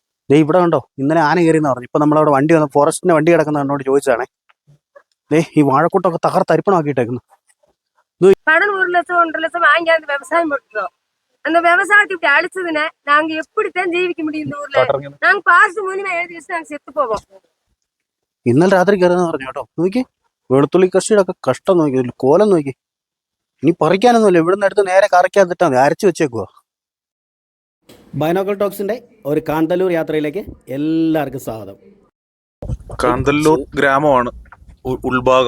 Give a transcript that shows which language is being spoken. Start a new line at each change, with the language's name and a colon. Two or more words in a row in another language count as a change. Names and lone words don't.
Malayalam: ദേ ഇവിടെ കണ്ടോ, ഇന്നലെ ആന കയറിയെന്ന് പറഞ്ഞു. ഇപ്പൊ നമ്മളവിടെ വണ്ടി വന്ന് ഫോറസ്റ്റിന്റെ വണ്ടി കിടക്കുന്ന എന്നോട് ചോദിച്ചാണേ. ദേ ഈ വാഴക്കൂട്ടൊക്കെ തകർത്തരിപ്പണമാക്കിയിട്ടേക്കുന്നു.
Tamil: கடன் 1 லட்சம் 1.5 லட்சம் வாங்கி அந்த விவசாயம் போட்டுறோம். அந்த விவசாயத்தை இப்படி அழிச்சதுன்னு நாங்க எப்படித்தான் ஜீவிக்க முடியும் இந்த ஊர்ல? நாங்க பாஸ் மூலியமா எழுதி வச்சு நாங்க செத்து போவோம்.
Malayalam: ഇന്നലെ രാത്രി കയറുന്ന പറഞ്ഞു കേട്ടോ. നോക്കി വെളുത്തുള്ളി കൃഷിയുടെ ഒക്കെ കഷ്ടം നോക്കി, കോലം നോക്കി. ഇനി പറിക്കാനൊന്നുമില്ല, ഇവിടുന്ന് എടുത്ത് നേരെ കറക്കാതിട്ടാ മതി, അരച്ചു വെച്ചേക്കുവാ. ബൈനോക്കൽ ടോക്സിന്റെ ഒരു കാന്തല്ലൂർ യാത്രയിലേക്ക് എല്ലാവർക്കും സ്വാഗതം. കാന്തല്ലൂർ ഗ്രാമമാണ് ഉൾഭാഗം.